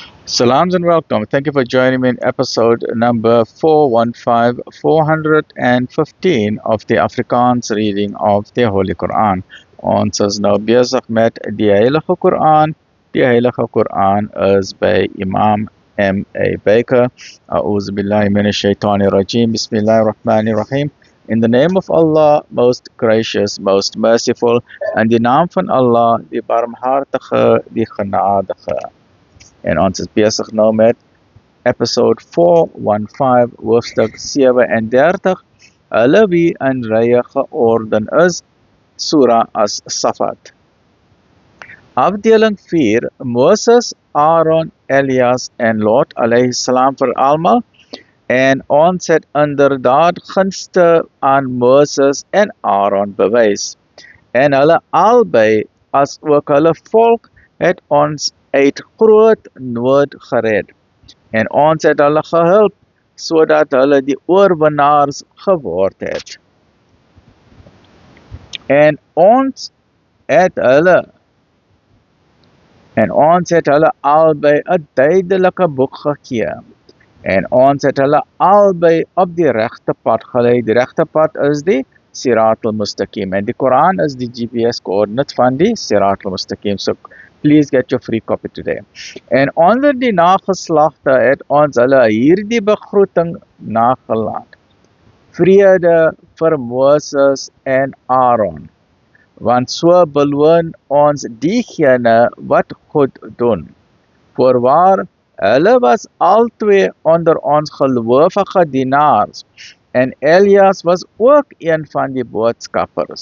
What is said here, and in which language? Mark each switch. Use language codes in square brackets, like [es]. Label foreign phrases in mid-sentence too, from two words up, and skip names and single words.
[en] Salams and welcome. Thank you for joining me in episode number 415 of the Afrikaans reading of the Holy Quran. [af] Ons is nou besig met die Heilige Quran. Die Heilige Quran is by Imam M.A. Baker. [ar] أعوذ بالله من الشيطان الرجيم. بسم الله الرحمن الرحيم. [en] In the name of Allah, most gracious, most merciful, [af] en die naam van Allah, die barmhartige, die genadige. En ons is besig nou met episode 415, hoofstuk 37, hulle wie in rye georden is, Surah As-Safat. Afdeling 4, Moses, Aaron, Elias en Lot [ar] عليه السلام [af] vir almal, en ons het inderdaad gunste aan Moses en Aaron bewys, en hulle albei as ook hulle volk het ons uit groot nood gered, en ons het hulle gehelp, sodat hulle die oorwinnaars geword het. En ons het hulle albei 'n duidelike boek gegee, en ons het hulle albei op die regte pad gelei. Die regte pad is die [ar] صراط المستقيم, [af] en die Koran is die GPS coördinate van die [ar] صراط المستقيم. [en] So please get your free copy today. [af] En onder die nageslagte het ons hulle hierdie begroeting nagelaat. Vrede vir Moses en Aaron, want so beloon ons diegene wat goed doen. Voorwaar, hulle was albei onder ons gelowige dienaars, en Elias was ook een van die boodskappers.